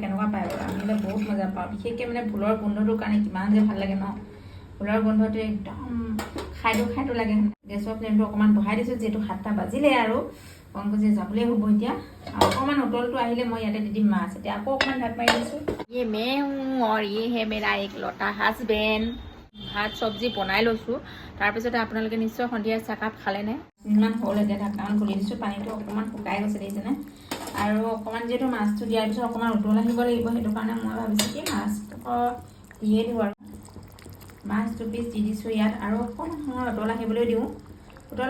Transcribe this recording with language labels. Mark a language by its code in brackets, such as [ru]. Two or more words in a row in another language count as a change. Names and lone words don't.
[as] কেনেকুৱা পায় বাৰু আমি বহুত মজা পাওঁ বিশেষকৈ মানে ভোলৰ গোন্ধটোৰ কাৰণে কিমান যে ভাল লাগে ন ফুলৰ গোন্ধটো একদম খাইটো লাগে গেছৰ ফ্লেমটো অকণমান বঢ়াই দিছোঁ যিহেতু 7টা বাজিলে আৰু পংকজে যাবলৈ হ'ব এতিয়া আৰু অকণমান উতলটো আহিলে মই ইয়াতে দি দিম মাছ এতিয়া আকৌ অকণমান ঢাক মাৰি দিছোঁ [hi] मैं हूँ और ये है मेरा एक लौटा [as] হাজবেণ্ড ভাত চব্জি বনাই লৈছোঁ তাৰপিছতে আপোনালোকে নিশ্চয় সন্ধিয়া চাহকাপ খালেনে ইমান হ'ল এতিয়া ঢাকনাখন খুলি দিছোঁ পানীটো অকণমান শুকাই গৈছে দেখিছেনে আৰু অকণমান যিহেতু মাছটো দিয়াৰ পিছত অকণমান উতল আহিব লাগিব সেইটো কাৰণে মই ভাবিছোঁ কি মাছটো দিয়ে দিওঁ আৰু মাছ 2 পিচ দি দিছোঁ ইয়াত আৰু অকণমান সময় উতল আহিবলৈ দিওঁ উতল